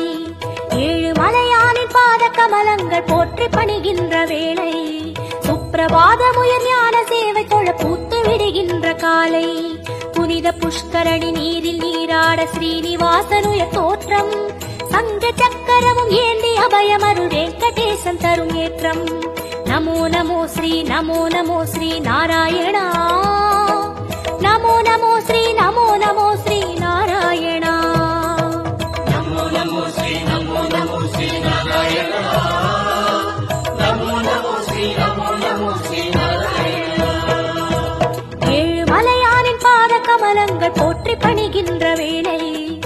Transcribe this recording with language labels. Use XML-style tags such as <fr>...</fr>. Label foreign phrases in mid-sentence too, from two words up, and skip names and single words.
<ta>ஏழு மலையானின் பாத கமலங்கள் போற்றி பணிகின்ற வேளை சுப்பிரபாதமுயிர் ஞான சேவை தொழ பூத்து விடுகின்ற காலை. புனித புஷ்கரணி நீரில் நீராட ஸ்ரீனிவாசனுய தோற்றம் சங்க சக்கரமும் ஏந்தி அபயமருள் வெங்கடேசன் தரும் ஏற்றம்.</ta> <sa>नमो नमो श्री नारायणा। नमो नमो श्री नारायणा। नमो नमो श्री नारायणा। नमो नमो श्री नारायणा।</sa> <ta>ஏழு மலையானின் பாத கமலங்கள் போற்றி பணிகின்ற வேளை</ta>